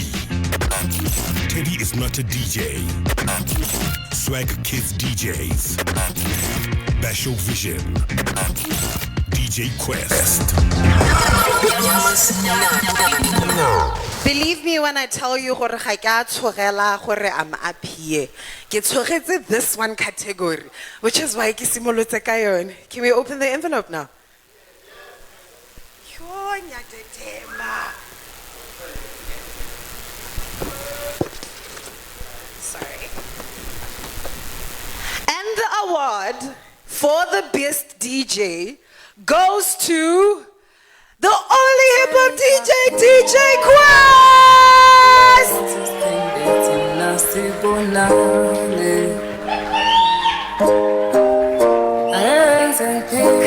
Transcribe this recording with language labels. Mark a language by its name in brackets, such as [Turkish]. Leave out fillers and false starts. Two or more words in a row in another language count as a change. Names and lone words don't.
[English] Teddy is not a DJ. Swag Kids DJs. Basho Vision. DJ Quest. Believe me when I tell you [Tswana] gore ga ke a tshogela gore [English] I'm up here. [Tswana] Ke tshogetse [English] this one category, which is why [Tswana] ke simolotse ka yone. [English] Can we open the envelope now? Yo, nyatetema. Sorry. And the award for the best DJ goes to the only hip hop DJ, DJ Quest!